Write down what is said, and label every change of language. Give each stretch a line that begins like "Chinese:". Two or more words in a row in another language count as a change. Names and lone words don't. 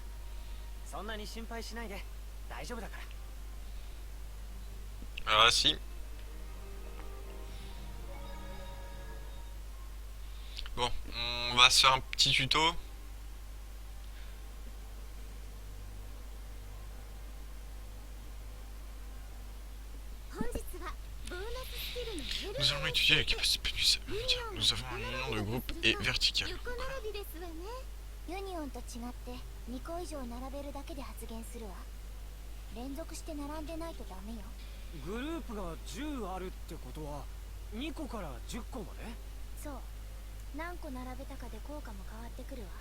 Japanese: そんなに心配しないで、大丈夫だから。
French: Ah si. Bon, on va se faire un petit tuto. Nous allons étudier les capacités pénus. Nous avons un union de groupe et vertical.
Japanese: ユニオンと違って2個以上並べるだけで発言するわ。連続して並んでないとダメよ。グループが10あるってことは2個から10個まで。そう、何個並べたかで効果も変わってくるわ。